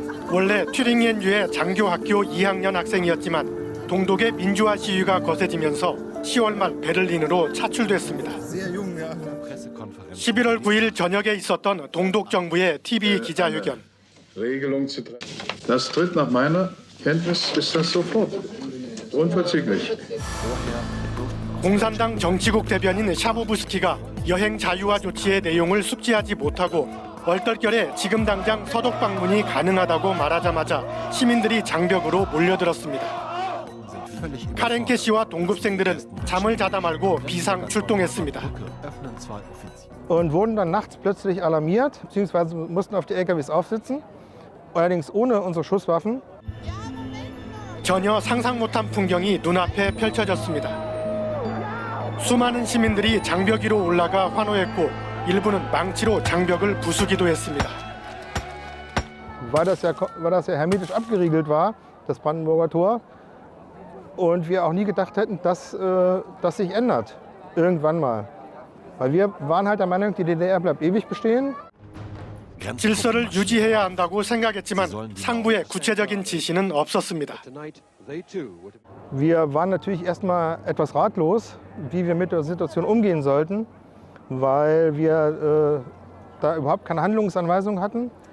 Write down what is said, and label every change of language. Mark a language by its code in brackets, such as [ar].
[ko] 원래 튜링겐주의 장교학교 2학년 학생이었지만 동독의 민주화 시위가 거세지면서 10월 말 베를린으로 차출됐습니다. 11월 9일 저녁에 있었던 동독 정부의 TV 기자회견. [de] Das tritt nach meiner Kenntnis ist das sofort. Unverzüglich. [ko] 공산당 정치국 대변인 샤보부스키가 여행 자유화 조치의 내용을 숙지하지 못하고 얼떨결에 지금 당장 서독 방문이 가능하다고 말하자마자 시민들이 장벽으로 몰려들었습니다. 카렌케 씨와 동급생들은 잠을 자다 말고 비상 출동했습니다. [de] Und wurden dann nachts plötzlich alarmiert, beziehungsweise mussten auf die LKWs aufsitzen, allerdings ohne unsere Schusswaffen. [ko] 전혀 상상 못한 풍경이 눈앞에 펼쳐졌습니다. 수많은 시민들이 장벽 위로 올라가 환호했고 일부는 망치로 장벽을 부수기도 했습니다. [de] Weil das ja hermetisch abgeriegelt war, das Brandenburger Tor, und wir auch nie gedacht hätten, dass das sich ändert, irgendwann mal. Weil wir waren halt der Meinung, die DDR bleibt ewig bestehen. [ko] 질서를 유지해야 한다고 생각했지만 상부의 구체적인 지시는 없었습니다. [de] Wir waren natürlich erstmal etwas ratlos, wie wir mit der Situation umgehen sollten, weil wir da überhaupt keine Handlungsanweisung hatten.